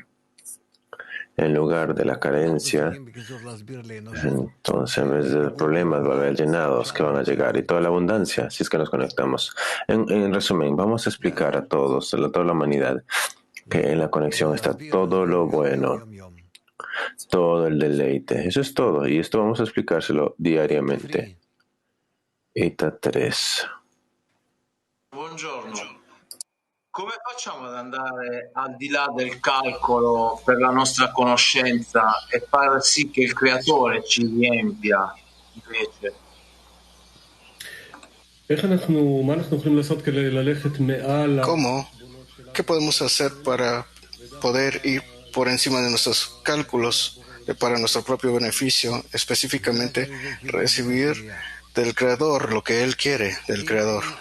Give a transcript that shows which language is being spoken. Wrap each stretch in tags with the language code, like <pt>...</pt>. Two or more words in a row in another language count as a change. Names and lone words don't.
<es>En lugar de la carencia, entonces en vez de problemas va a haber llenados que van a llegar y toda la abundancia, si es que nos conectamos. En resumen, vamos a explicar a todos, a toda la humanidad, que en la conexión está todo lo bueno, todo el deleite. Eso es todo. Y esto vamos a explicárselo diariamente. Ita 3.</es> <it>Buongiorno. Come facciamo ad andare al di là del calcolo per la nostra conoscenza e far sì che il creatore ci riempia invece?</it> <es>¿Cómo? ¿Qué podemos hacer para poder ir por encima de nuestros cálculos para nuestro propio beneficio, específicamente recibir del Creador lo que Él quiere del Creador?</es>